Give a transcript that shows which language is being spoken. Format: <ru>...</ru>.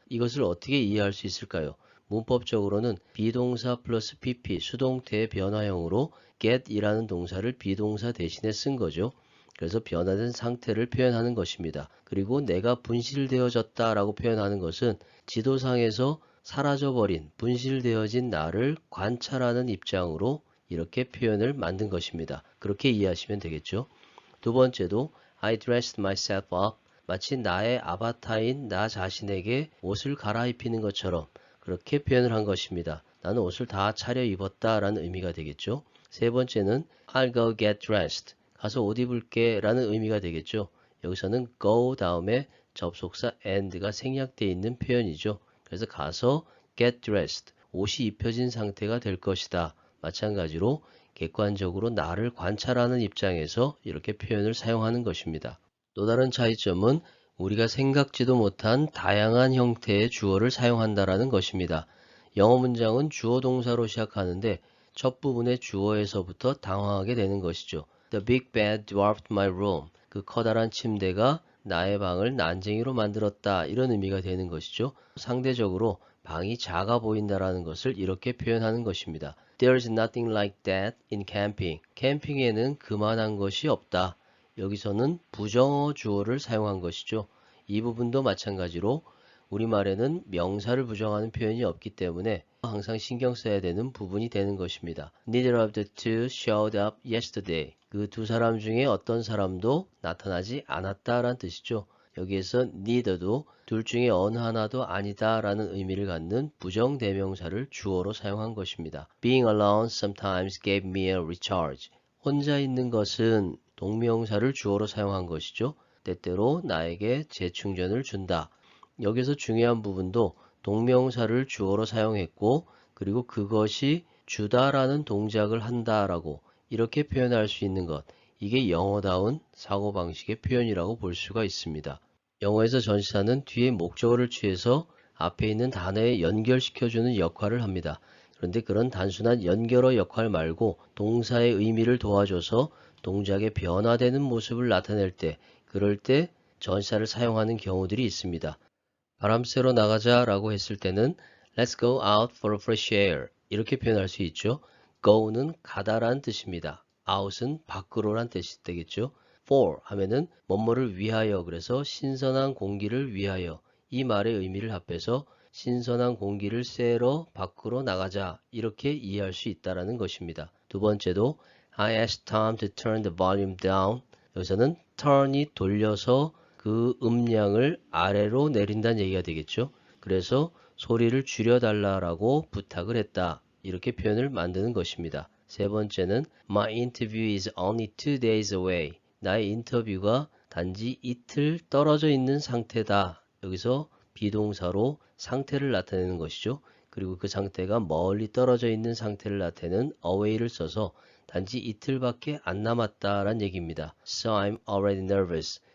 <ko>이것을 어떻게 이해할 수 있을까요? 문법적으로는 비동사 플러스 pp 수동태의 변화형으로 get이라는 동사를 비동사 대신에 쓴 거죠. 그래서 변화된 상태를 표현하는 것입니다. 그리고 내가 분실되어졌다 라고 표현하는 것은 지도상에서 사라져버린 분실되어진 나를 관찰하는 입장으로 이렇게 표현을 만든 것입니다. 그렇게 이해하시면 되겠죠. 두 번째도</ko> <en>I dressed myself up.</en> <ko>마치 나의 아바타인 나 자신에게 옷을 갈아입히는 것처럼 그렇게 표현을 한 것입니다. 나는 옷을 다 차려입었다 라는 의미가 되겠죠. 세 번째는</ko> <en>I'll go get dressed.</en> <ko>가서 옷 입을게 라는 의미가 되겠죠. 여기서는 go 다음에 접속사 and가 생략되어 있는 표현이죠. 그래서 가서 get dressed. 옷이 입혀진 상태가 될 것이다. 마찬가지로 객관적으로 나를 관찰하는 입장에서 이렇게 표현을 사용하는 것입니다. 또 다른 차이점은 우리가 생각지도 못한 다양한 형태의 주어를 사용한다라는 것입니다. 영어 문장은 주어 동사로 시작하는데 첫 부분의 주어에서부터 당황하게 되는 것이죠.</ko> <en>The big bed dwarfed my room.</en> <ko>그 커다란 침대가 나의 방을 난쟁이로 만들었다. 이런 의미가 되는 것이죠. 상대적으로 방이 작아 보인다라는 것을 이렇게 표현하는 것입니다.</ko> <en>There's nothing like that in camping.</en> <ko>캠핑에는 그만한 것이 없다. 여기서는 부정어 주어를 사용한 것이죠. 이 부분도 마찬가지로 우리말에는 명사를 부정하는 표현이 없기 때문에 항상 신경 써야 되는 부분이 되는 것입니다.</ko> <en>Neither of the two showed up yesterday.</en> <ko>그 두 사람 중에 어떤 사람도 나타나지 않았다라는 뜻이죠. 여기에서 neither도 둘 중에 어느 하나도 아니다 라는 의미를 갖는 부정대명사를 주어로 사용한 것입니다.</ko> <en>Being alone sometimes gave me a recharge.</en> <ko>혼자 있는 것은 동명사를 주어로 사용한 것이죠. 때때로 나에게 재충전을 준다. 여기서 중요한 부분도 동명사를 주어로 사용했고 그리고 그것이 주다라는 동작을 한다라고 이렇게 표현할 수 있는 것. 이게 영어다운 사고방식의 표현이라고 볼 수가 있습니다. 영어에서 전치사는 뒤에 목적어를 취해서 앞에 있는 단어에 연결시켜주는 역할을 합니다. 그런데 그런 단순한 연결어 역할 말고 동사의 의미를 도와줘서 동작의 변화되는 모습을 나타낼 때, 그럴 때 전치사를 사용하는 경우들이 있습니다. 바람 쐬러 나가자 라고 했을 때는</ko> <en>Let's go out for a fresh air</en> <ko>이렇게 표현할 수 있죠. go는 가다라는 뜻입니다. out은 밖으로란 뜻이 되겠죠. for 하면은 뭐뭐를 위하여 그래서 신선한 공기를 위하여 이 말의 의미를 합해서 신선한 공기를 쐬러 밖으로 나가자 이렇게 이해할 수 있다라는 것입니다. 두 번째도</ko> <en>I asked Tom to turn the volume down.</en> <ko>여기서는 turn이 돌려서 그 그 음량을 아래로 내린다는 얘기가 되겠죠. 그래서 소리를 줄여달라고 부탁을 했다. 이렇게 표현을 만드는 것입니다. 세 번째는</ko> <en>My interview is only 2 days away.</en> <ko>나의 인터뷰가 단지 이틀 떨어져 있는 상태다. 여기서 비동사로 상태를 나타내는 것이죠. 그리고 그 상태가 멀리 떨어져 있는 상태를 나타내는 away를 써서 단지 이틀밖에 안 남았다라는 얘기입니다.</ko> <en>So I'm already nervous.</en>